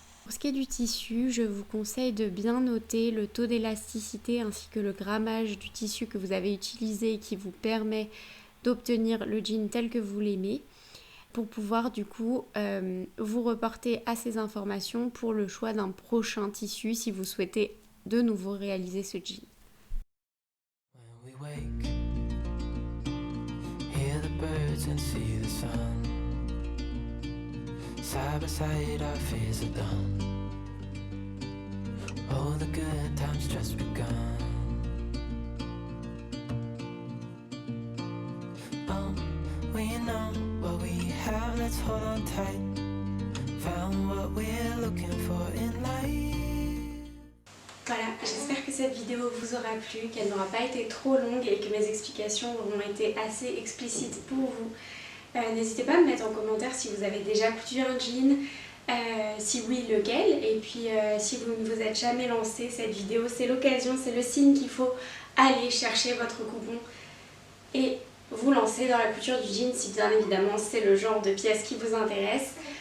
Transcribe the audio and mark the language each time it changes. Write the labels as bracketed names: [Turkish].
[French] Pour ce qui est du tissu, je vous conseille de bien noter le taux d'élasticité ainsi que le grammage du tissu que vous avez utilisé et qui vous permet d'obtenir le jean tel que vous l'aimez pour pouvoir du coup vous reporter à ces informations pour le choix d'un prochain tissu si vous souhaitez de nouveau réaliser ce jean. [English] We wake, hear the birds and see the sun. Side by side our fears are done. Oh, the good times just begun. Oh, we know what we have, let's hold on tight. we're looking for in life. [French] Voilà, j'espère que cette vidéo vous aura plu, qu'elle n'aura pas été trop longue et que mes explications auront été assez explicites pour vous. N'hésitez pas à me mettre en commentaire si vous avez déjà coutu un jean, si oui lequel, et puis si vous ne vous êtes jamais lancé, cette vidéo c'est l'occasion, c'est le signe qu'il faut aller chercher votre coupon et vous lancer dans la couture du jean si bien évidemment c'est le genre de pièce qui vous intéresse.